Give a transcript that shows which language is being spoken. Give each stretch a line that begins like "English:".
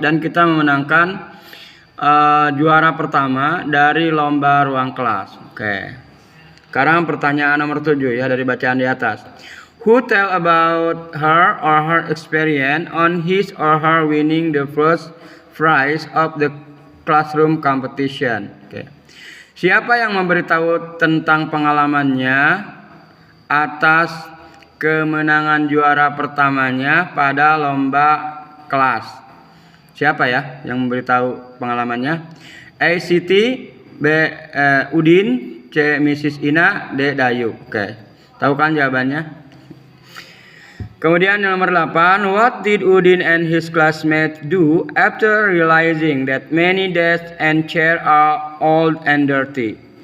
Indonesian: Dan kita memenangkan juara pertama dari lomba ruang kelas. Oke. Sekarang pertanyaan nomor 7 ya dari bacaan di atas.
English: Who tell about her or her experience on his or her winning the first prize of the classroom competition?
Indonesian: Oke. Siapa yang memberitahu tentang pengalamannya atas kemenangan juara pertamanya pada lomba kelas? Siapa ya yang memberitahu pengalamannya? A. Siti, B. Udin, C. Mrs. Ina, D. Dayu. Oke, tahu kan jawabannya? Kemudian yang nomor 8,
English: what did Udin and his classmates do after realizing that many desks and chairs are old and dirty?